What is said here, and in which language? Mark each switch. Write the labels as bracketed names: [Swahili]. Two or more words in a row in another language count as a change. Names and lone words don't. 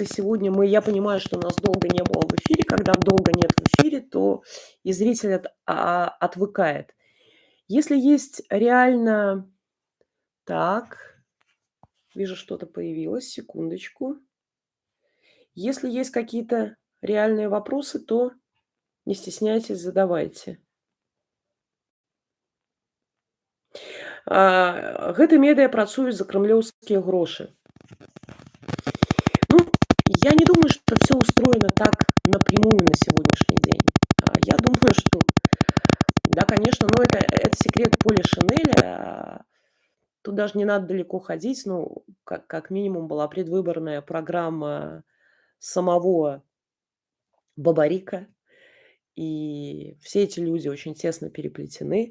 [Russian] Сегодня я понимаю, что нас долго не было в эфире. Когда долго нет в эфире, то и зритель отвыкает. Если есть реально так, вижу, что-то появилось, секундочку. Если есть какие-то реальные вопросы, то не стесняйтесь, задавайте. [Belarusian] Гэта медыа працуюць за крамлёўскія грошы. [Russian] Ну, я не думаю, что все устроено так напрямую на сегодняшний день. Я думаю, что да, конечно, но это секрет Поля Шинеля. Тут даже не надо далеко ходить. Ну, как минимум была предвыборная программа самого Бабарика, и все эти люди очень тесно переплетены.